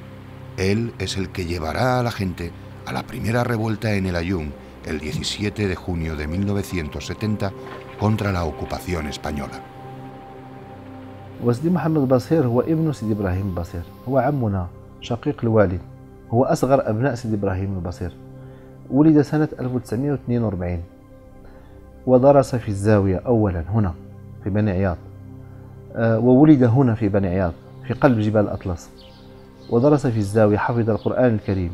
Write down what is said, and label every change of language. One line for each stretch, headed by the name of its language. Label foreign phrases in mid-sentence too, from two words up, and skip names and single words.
Spanish: Él es el que llevará a la gente a la primera revuelta en el Aaiún el 17 de junio de 1970 contra la ocupación española.
Arabic: وسيدي محمد بصير هو ابن سيدي إبراهيم البصير، هو عمنا شقيق الوالد، هو أصغر أبناء سيدي إبراهيم البصير. ولد سنة 1942 ودرس في الزاوية أولا هنا في بني عياض، وولد هنا في بني عياض في قلب جبال الأطلس، ودرس في الزاوية، حفظ القرآن الكريم.